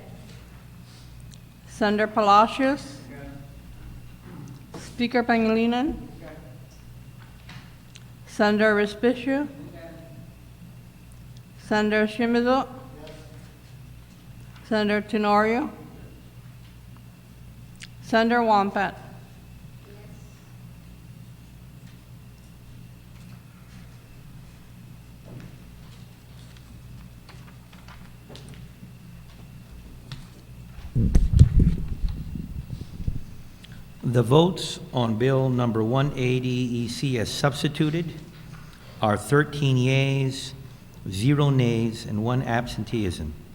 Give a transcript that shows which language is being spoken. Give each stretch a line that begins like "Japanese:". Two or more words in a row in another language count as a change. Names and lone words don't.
English: Senator Palacios? Speaker Pangilinan? Okay. Senator Respicio? Okay. Senator Shimizu? Yes. Senator Tenorio? Yes. Senator Wampet? The votes on bill number 180 EC as substituted are 13 yeas, 0 nays, and 1 absenteeism.